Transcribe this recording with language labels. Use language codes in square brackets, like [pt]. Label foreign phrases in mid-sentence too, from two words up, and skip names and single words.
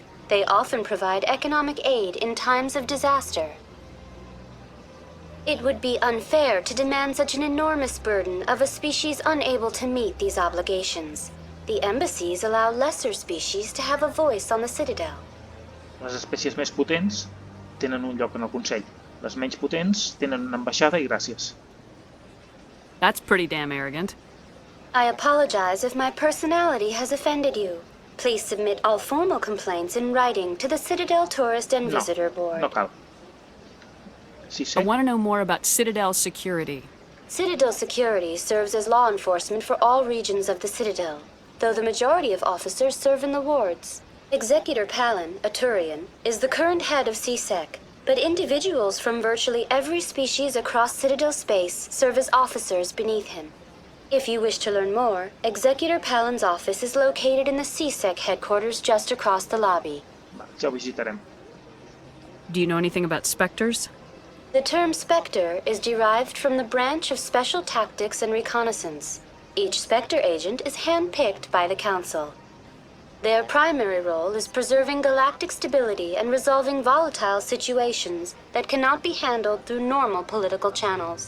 [en] They often provide economic aid in times of disaster. It would be unfair to demand such an enormous burden of a species unable to meet these obligations. The embassies allow lesser species to have a voice on the Citadel. [ca] Les espècies més potents tenen un lloc en el Consell. Les menys potents tenen una ambaixada i gràcies. [en] That's pretty damn arrogant. I apologize if my personality has offended you. Please submit all formal complaints in writing to the Citadel Tourist and Visitor Board. [ca] No cal. [en] I want to know more about Citadel security. Citadel security serves as law enforcement for all regions of the Citadel, though the majority of officers serve in the wards. Executor Palin, a Turian, is the current head of CSEC, but individuals from virtually every species across Citadel space serve as officers beneath him. If you wish to learn more, Executor Palin's office is located in the CSEC headquarters just across the lobby. [ca] Ja ho visitarem. [en] Do you know anything about specters? The term Spectre is derived from the branch of Special Tactics and Reconnaissance. Each Spectre agent is handpicked by the Council. Their primary role is preserving galactic stability and resolving volatile situations that cannot be handled through normal political channels.